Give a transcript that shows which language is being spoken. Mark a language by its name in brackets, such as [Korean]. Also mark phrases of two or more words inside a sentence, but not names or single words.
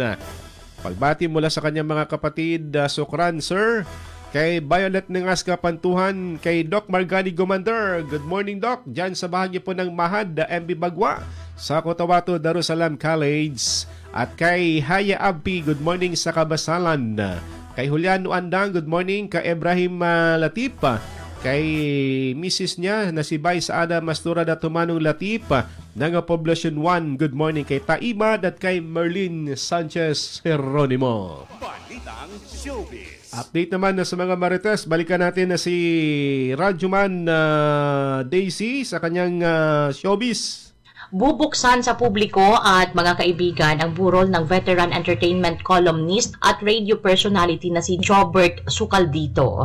[Filipino] Pagbati mula sa kanyang mga kapatid, Sukran Sir. Kay Violet Ningas Kapantuhan, kay Doc Margani Gomander. [English] Good morning Doc. [Filipino] Diyan sa bahagi po ng Mahad, MB Bagwa sa Cotabato, Darussalam College. At kay Haya Abpi, [English] good morning [Filipino] sa Kabasalan. Kay Juliano Andang, [English] good morning. [Filipino] Kay Ibrahim Latif. Kay Mrs. niya na si Vice Ada Mastura Datumanong Latif ng Poblacion 1, [English] good morning. [Filipino] Kay Taimad at kay Merlin Sanchez Geronimo. Balitang Showbiz. Update naman na sa mga Marites, balikan natin na si Radyoman Daisy sa kanyang showbiz. Bubuksan sa publiko at mga kaibigan ang burol ng [English] veteran entertainment columnist [Filipino] at [English] radio personality [Filipino] na si Jobert Sucaldito.